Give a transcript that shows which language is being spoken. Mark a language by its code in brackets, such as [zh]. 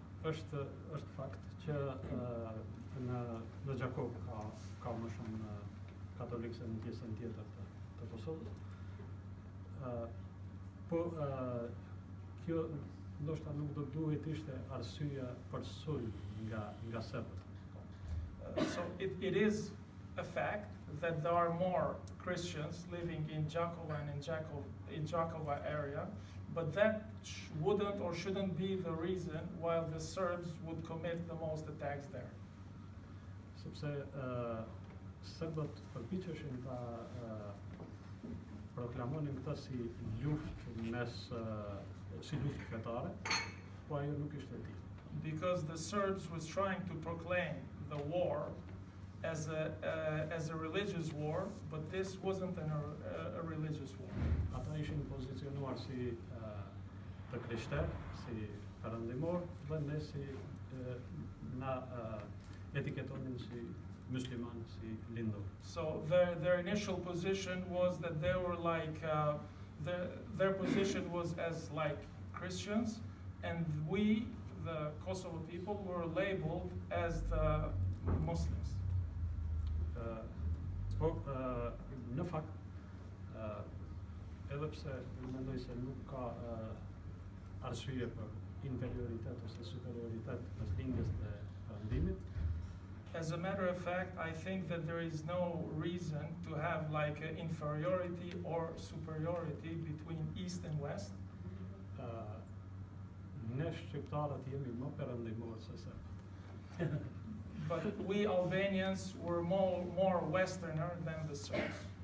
[sq] Është fakt që në Gjakov ka më shumë katolikë se në pjesën tjetër të Kosovës. Po kjo ndoshta nuk do duhet ishte arsyeja për sulm nga serbët. [en] So it is a fact that there are more Christians living in Jakova and in Jakova area, but that wouldn't or shouldn't be the reason why the Serbs would commit the most attacks there. [sq] Sepse serbët përpiqeshin ta proklamonin këtë si luftë si luftë fetare, po ajo nuk ishte e tillë. [en] Because the Serbs was trying to proclaim the war as a religious war, but this wasn't a religious war. [sq] Ata ishin pozicionuar si të krishterë, si perëndimor, dhe ne si na etiketonin si musliman, si lindor. [en] So their initial position was that they were like their position was as like Christians, and we, the Kosovo people, were labeled as the Muslims. [sq] Po në fakt edhe pse mendoj se nuk ka arsye për inferioritet ose superioritet mes lindjes dhe perëndimit. [en] As a matter of fact, I think that there is no reason to have like an inferiority or superiority between East and West. [sq] Ne shqiptarët jemi më perëndimor se serbët. [en] But we Albanians were more Westerner than the Serbs.